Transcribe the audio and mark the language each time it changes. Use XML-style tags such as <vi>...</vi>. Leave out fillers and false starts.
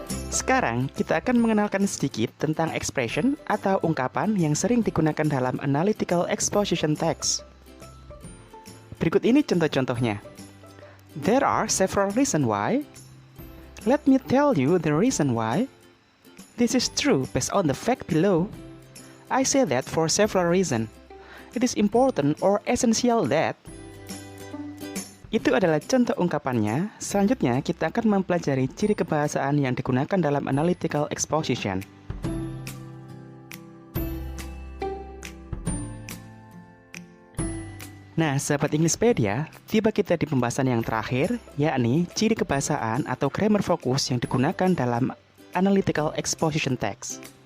<id>Sekarang, kita akan mengenalkan sedikit tentang expression atau ungkapan yang sering digunakan dalam analytical exposition text. Berikut ini contoh-contohnya.</id> <en>There are several reasons why. Let me tell you the reason why. This is true based on the fact below. I say that for several reasons. It is important or essential that.</en> <id>Itu adalah contoh ungkapannya. Selanjutnya, kita akan mempelajari ciri kebahasaan yang digunakan dalam analytical exposition. Nah, sahabat Englishpedia, tiba kita di pembahasan yang terakhir, yakni ciri kebahasaan atau grammar fokus yang digunakan dalam analytical exposition text.</id>